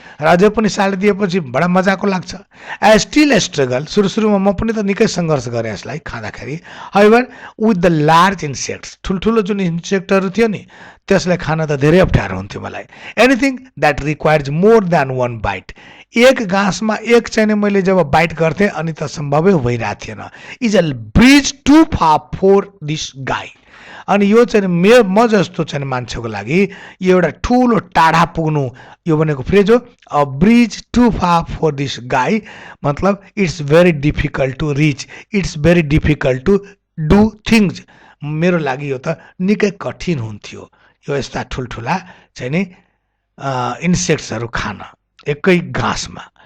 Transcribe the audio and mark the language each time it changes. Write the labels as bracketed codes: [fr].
[ne] र अझै पनि साल्ट दिएपछि बडा मजाको लाग्छ। [en] I still struggle, [ne] सुरुमा म पनि त निकै सङ्घर्ष गरेँ यसलाई खाँदाखेरि। [en] however with the large insects, [ne] ठुल्ठुलो जुन इन्सेक्टहरू थियो नि त्यसलाई खान त धेरै अप्ठ्यारो हुन्थ्यो मलाई। [en] anything that requires more than one bite, [ne] एक घाँसमा एक चाहिँ मैले जब बाइट गर्थेँ अनि त सम्भवै भइरहेको थिएन। [en] Is a bridge too far for this guy. [ne] अनि यो चाहिँ म जस्तो चाहिँ मान्छेको लागि यो एउटा ठुलो टाढा पुग्नु, यो भनेको फ्रेज हो, [en] a bridge too far for this guy, [ne] मतलब [en] It's very difficult to reach, it's very difficult to do things. [ne] मेरो लागि यो त निकै कठिन हुन्थ्यो यो यस्ता ठुल्ठुला चाहिँ नि इन्सेक्ट्सहरू खान एकै घाँसमा।